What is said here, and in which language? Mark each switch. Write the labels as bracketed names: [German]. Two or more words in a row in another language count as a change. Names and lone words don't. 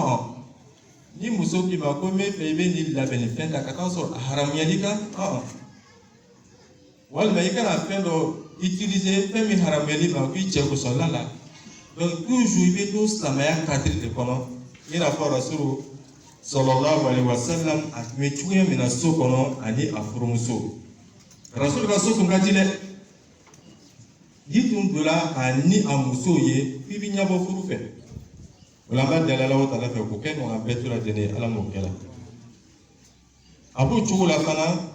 [Bambara] Ni muso k'i ma ko n bɛ fɛ i bɛ nin labɛn nin fɛn ta ka taa sɔrɔ a haramuyali kan. Walima i kana fɛn dɔ utiliser fɛn min haramuyali ma k'i cɛ kosɔn la. [French] Donc toujours [Bambara] i bɛ to silamɛya cadre de kɔnɔ. I n'a fɔ Rasulu [Arabic] صلى الله عليه وسلم [Bambara] a tun bɛ cogoya min na so kɔnɔ ani a furumuso. Rasulu ka so tun ka di dɛ. N'i tun donna a ni a muso ye k'i bɛ ɲɛbɔ furu fɛ. O la an b'a deli Alahu Taala fɛ k'o kɛ ɲɔgɔn bɛɛ to lajɛlen Ala m'o kɛ la. A b'o cogo la fana.